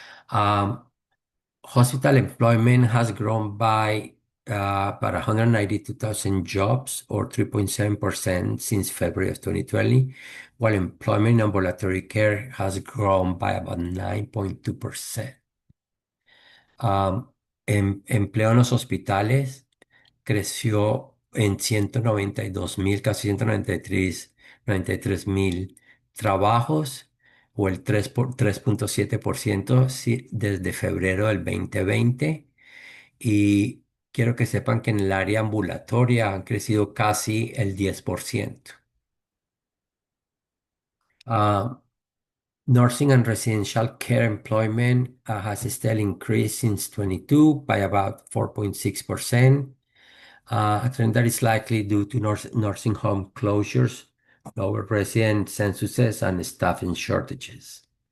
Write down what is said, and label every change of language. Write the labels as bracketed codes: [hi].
[en] Um, Hospital employment has grown by about 192,000 jobs, or 3.7% since February of 2020, while employment in ambulatory care has grown by about 9.2%. [es] Empleo en los hospitales creció en 192,000, casi 193,000 trabajos, o el 3,7% sí, desde febrero del 2020. Y quiero que sepan que en el área ambulatoria han crecido casi el 10%. [en] Ah, Nursing and residential care employment has still increased since 22 by about 4.6%, a trend that is likely due to nursing home closures, lower resident censuses, and staffing shortages.